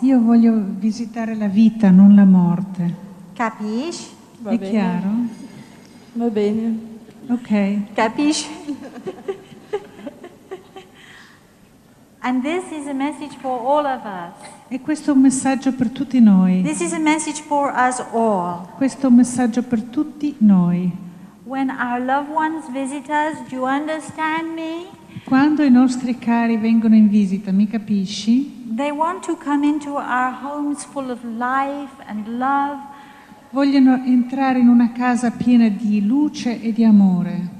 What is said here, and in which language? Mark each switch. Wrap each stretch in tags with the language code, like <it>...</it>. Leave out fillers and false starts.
<it>io voglio visitare la vita, non la morte. Capisci? Va È bene. chiaro? Va bene. Ok. Capisci?</it> <en>And this is a message for all of us.</en> <it>E questo è un messaggio per tutti noi.</it> <en>This is a message for us all.</en> <it>Questo è un messaggio per tutti noi.</it> <en>When our loved ones visit us, do you understand me?</en> <it>Quando i nostri cari vengono in visita, mi capisci?</it> <en>They want to come into our homes full of life and love,</en> <it>Vogliono entrare in una casa piena di luce e di amore,</it>